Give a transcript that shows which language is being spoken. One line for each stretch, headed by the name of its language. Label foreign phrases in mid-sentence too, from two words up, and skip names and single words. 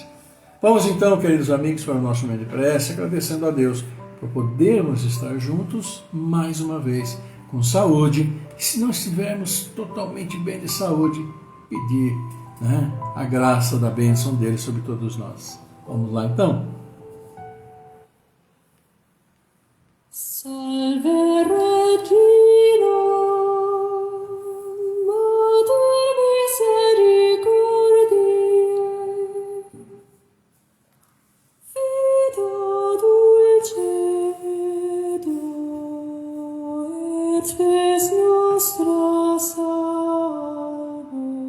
Portuguese: Vamos então, queridos amigos, para o nosso momento de prece, agradecendo a Deus por podermos estar juntos mais uma vez, com saúde, e se não estivermos totalmente bem de saúde, pedir, né, a graça da bênção dele sobre todos nós. Vamos lá então?
Latin: Salve Regina, Mater misericordiae, Vita dulcedo, et spes nostra salve.